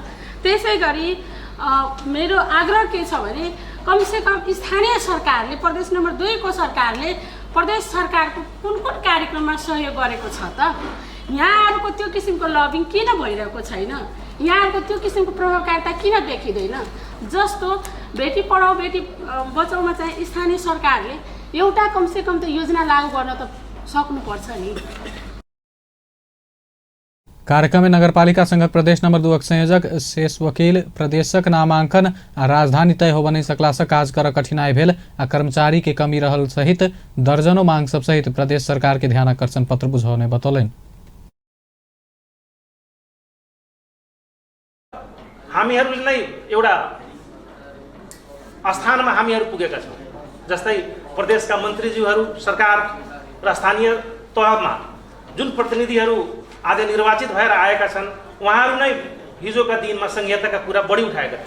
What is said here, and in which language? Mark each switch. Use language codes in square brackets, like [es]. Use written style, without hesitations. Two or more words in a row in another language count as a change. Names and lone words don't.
[ne] त्यसै गरी मेरो आग्रह के छ भने कमसेकम स्थानीय सरकारले प्रदेश नम्बर 2 को सरकारले प्रदेश सरकारको कुन कुन कार्यक्रममा सहयोग गरेको छ त? यहाँहरूको त्यो किसिमको लबिङ किन भइरहेको छैन? यहाँहरूको त्यो किसिमको प्रभावकारिता किन देखिँदैन? जस्तो बेटी पढाऊ बेटी बचाउमा चाहिँ स्थानीय सरकारले एउटा कमसेकम त योजना लागू गर्न त सक्नुपर्छ नि। [mai] कार्यक्रम में नगरपालिका संघ प्रदेश नंबर 2 संयोजक शेष वकील प्रदेशक नामांकन आ राजधानी तय हो बनी सकला से काज कर कठिनाई भेल आ कर्मचारी के कमी रहल सहित दर्जनों मांग सब सहित प्रदेश सरकार के ध्यान आकर्षण पत्र बुझाउने बतौलन। [ne] हामीहरू नै एउटा स्थानमा हामीहरू पुगेका छौँ। जस्तै प्रदेशका मन्त्रीज्यूहरू सरकार र स्थानीय तहमा जुन प्रतिनिधिहरू आज निर्वाचित भएर आएका छन् उहाँहरू नै हिजोका दिनमा संहिताका कुरा बढी उठाएका थिए।